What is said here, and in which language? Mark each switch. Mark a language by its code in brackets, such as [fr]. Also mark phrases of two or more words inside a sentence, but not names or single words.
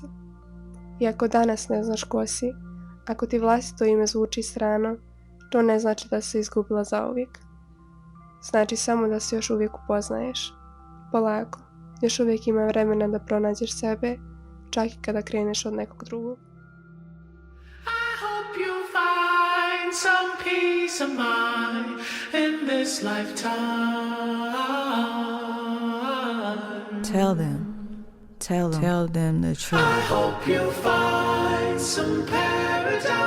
[bs] I ako danas ne znaš ko si, ako ti vlastito ime zvuči strano, to ne znači da si izgubila zauvijek. Znači samo da se još uvijek upoznaješ. Polako, još uvijek ima vremena da pronađeš sebe, čak i kada kreneš od nekog drugog. [en] I hope you find some peace of mind in this lifetime. Tell them the truth. I hope you find some paradise.